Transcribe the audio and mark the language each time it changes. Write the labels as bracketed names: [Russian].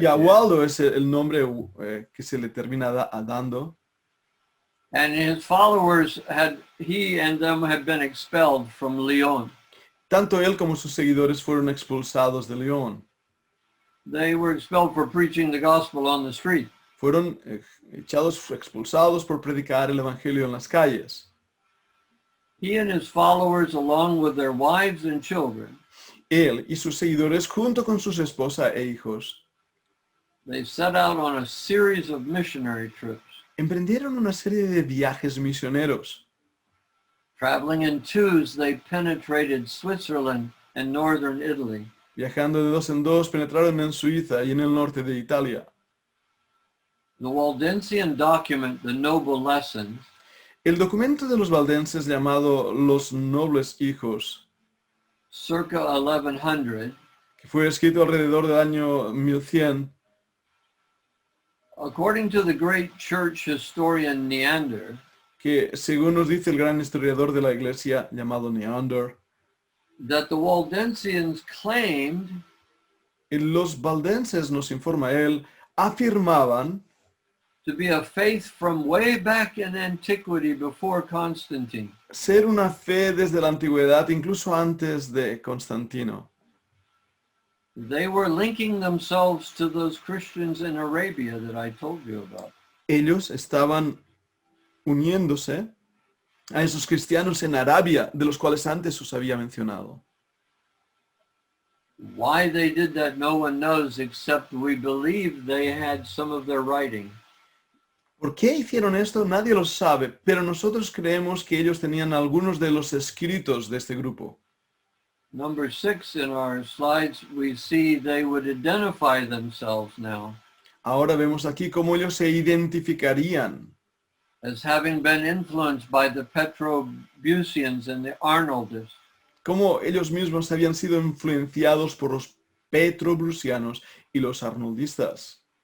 [Spanish] Ya, Waldo es el nombre que se le termina dando. [English] And his followers he and them had been expelled from Lyon. [Spanish] Tanto él como sus seguidores fueron expulsados de León. [English] They were expelled for preaching the gospel on the street. [Spanish] Fueron expulsados por predicar el evangelio en las calles. [English] He and his followers, along with their wives and children, [Spanish] Él y sus seguidores, junto con sus esposa e hijos, [English] they set out on a series of missionary trips. [Spanish] emprendieron una serie de viajes misioneros. [English] Traveling in twos, they penetrated Switzerland and northern Italy. [Spanish] Viajando de 2 en 2, penetraron en Suiza y en el norte de Italia. [English] The Waldensian document, The Noble Lessons, [Spanish] El documento de los valdenses llamado Los Nobles Hijos, [English] circa 1100, [Spanish] que fue escrito alrededor del año 1100, [English] according to the great church historian Neander, [Spanish] que según nos dice el gran historiador de la Iglesia llamado Neander, [English] that the Waldensians claimed [Spanish] los valdenses, nos informa él, afirmaban [English] to be a faith from way back in antiquity before Constantine. [Spanish] ser una fe desde la antigüedad, incluso antes de Constantino. [English] They were linking themselves to those Christians in Arabia that I told you about. [Spanish] Ellos estaban uniéndose a esos cristianos en Arabia, de los cuales antes os había mencionado. [English] Why they did that, no one knows, except we believe they had some of their writing. [Spanish] ¿Por qué hicieron esto? Nadie lo sabe, pero nosotros creemos que ellos tenían algunos de los escritos de este grupo. [English] Number 6 in our slides, we see they would identify themselves now [Spanish] Ahora vemos aquí cómo ellos se identificarían [English] as having been influenced by the Petrobusians and the Arnoldists. [Spanish] cómo ellos mismos habían sido influenciados por los petrobrusianos y los arnoldistas.